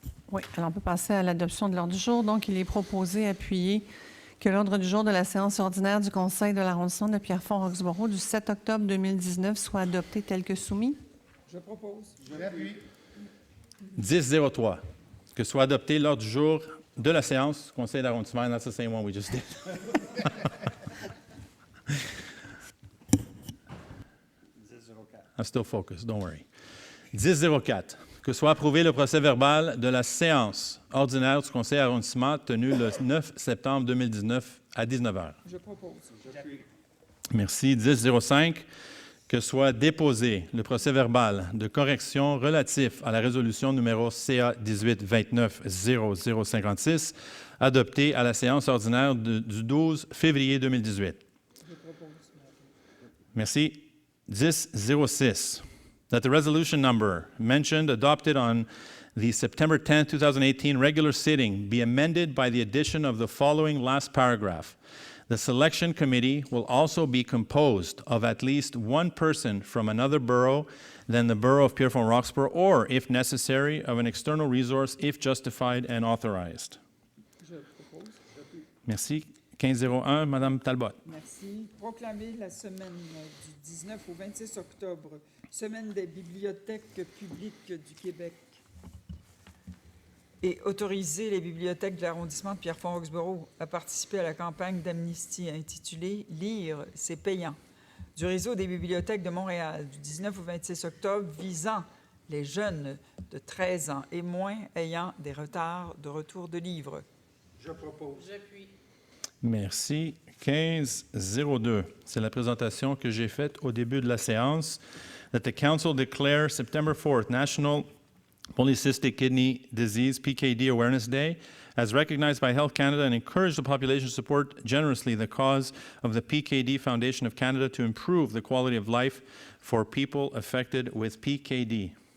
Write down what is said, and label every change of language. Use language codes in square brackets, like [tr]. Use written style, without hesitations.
[fr] Oui, alors on peut passer à l'adoption de l'ordre du jour. Donc, il est proposé, appuyé, que l'ordre du jour de la séance ordinaire du Conseil de l'arrondissement de Pierrefonds-Roxboro du 7 octobre 2019 soit adopté tel que soumis. Je propose. J'appuie. 10-03, que soit adopté l'ordre du jour de la séance du Conseil d'arrondissement. [en] And that's the same one we just did. I'm still focused, don't worry. [fr] 10-04, que soit approuvé le procès-verbal de la séance ordinaire du Conseil d'arrondissement tenue le 9 septembre 2019 à 19h. Je propose. J'appuie. Merci. 10-05, que soit déposé le procès-verbal de correction relatif à la résolution numéro CA 18-29-0056, adoptée à la séance ordinaire du 12 février 2018. Je propose. Merci. [en] 10-06, that the resolution number mentioned adopted on the September 10, 2018 regular sitting be amended by the addition of the following last paragraph. The selection committee will also be composed of at least one person from another borough than the borough of Pierrefonds-Roxboro, or, if necessary, of an external resource if justified and authorized. [fr] Je propose. Merci. 15-01, Madame Talbot. Merci. Proclamer la semaine du 19 au 26 octobre, semaine des bibliothèques publiques du Québec. Et autoriser les bibliothèques de l'arrondissement de Pierrefonds-Roxboro à participer à la campagne d'amnistie intitulée « Lire, c'est payant » du réseau des bibliothèques de Montréal du 19 au 26 octobre visant les jeunes de 13 ans et moins ayant des retards de retour de livres. Je propose. J'appuie. Merci. 15-02. C'est la présentation que j'ai faite au début de la séance. [en] That the Council declare September 4th National Polycystic Kidney Disease, PKD Awareness Day, as recognized by Health Canada, and encourage the population to support generously the cause of the PKD Foundation of Canada to improve the quality of life for people affected with PKD.